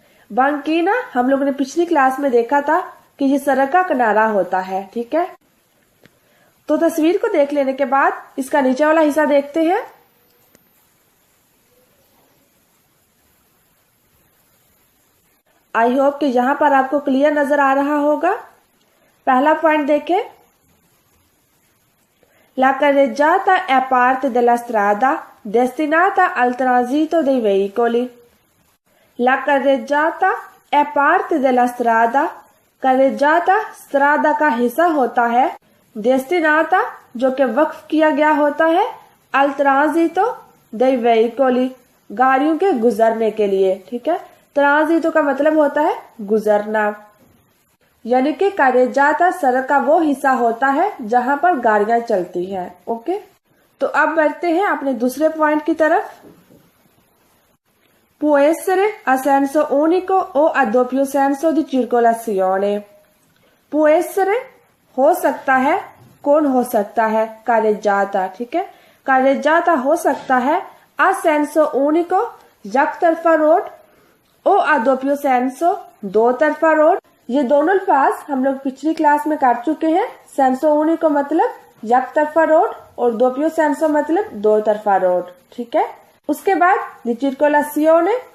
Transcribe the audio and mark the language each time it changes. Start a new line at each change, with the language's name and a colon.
Hindi: बंकीना हम लोगों ने पिछली क्लास में देखा था कि ये सड़क का किनारा होता है, ठीक है। तो तस्वीर को देख लेने के बाद इसका नीचे वाला हिस्सा देखते हैं। आई होप कि यहाँ पर आपको क्लियर नजर आ रहा होगा। पहला पॉइंट देखें,
Italian: La carreggiata è parte della strada destinata al transito dei veicoli. La carreggiata è parte della strada.
Hindi: Carreggiata strada का हिस्सा होता है। Destinata जो कि वक्फ किया गया होता है
Italian: al transito dei veicoli
Hindi: गाड़ियों के गुजरने के लिए, ठीक है। ट्रांजिटो का मतलब होता है गुजरना, यानी कि करेजाता सड़क का वो हिस्सा होता है जहां पर गाड़ियां चलती हैं। ओके, तो अब बढ़ते हैं अपने दूसरे पॉइंट की तरफ।
Italian: Può essere a senso unico o a doppio senso di circolazione. Può essere
Hindi: हो सकता है, कौन हो सकता है? करेजाता, ठीक है। करेजाता हो सकता है
Italian: a senso unico
Hindi: एक तरफा road O
Italian: a doppio senso
Hindi: 2 तरफा रोड। ये दोनों अल्फाज हम लोग पिछली क्लास में कर चुके हैं। सेंसो unico मतलब एक तरफा रोड और doppio senso मतलब 2 तरफा रोड, ठीक है। उसके बाद circolazione